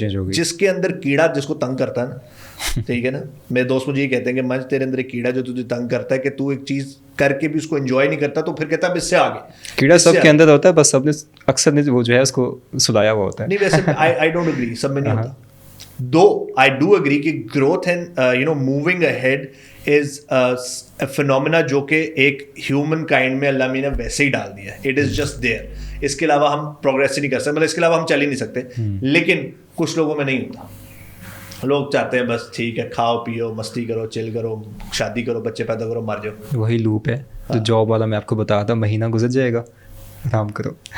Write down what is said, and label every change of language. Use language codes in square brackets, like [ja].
[ur] جس کے اندر کیڑا جس کو تنگ کرتا ہے نا, ٹھیک ہے نا, میرے دوست مجھے یہ کہتے ہیں کہ منج تیرے اندر ایک کیڑا جو تجھے تنگ کرتا ہے کہ تو ایک چیز کر کے بھی اس کو انجوائے نہیں کرتا, تو پھر کہتا ہے اس سے آگے. کیڑا سب کے اندر ہوتا ہے, بس سب نے اکثر نے وہ جو ہے اس کو سلایا ہوا ہوتا ہے. نہیں ویسے [en] I don't agree, [ur] سب میں نہیں ہوتا. [en] Though I do agree کہ growth and moving ahead is a phenomena [ur] جو کہ ایک human kind میں اللہ نے ویسے ہی ڈال دیا ہے. [en] It is just there. [ur] اس کے علاوہ ہم پروگریس ہی نہیں کر سکتے, مطلب اس کے علاوہ ہم چل ہی نہیں سکتے. لیکن کچھ لوگوں میں نہیں ہوتا. لوگ چاہتے ہیں بس ٹھیک ہے, کھاؤ پیو, مستی کرو, چل کرو, شادی کرو, بچے پیدا کرو, مر جاؤ. وہی لوپ ہے جو جاب والا میں آپ کو بتایا تھا, مہینہ گزر جائے گا, آرام کرو.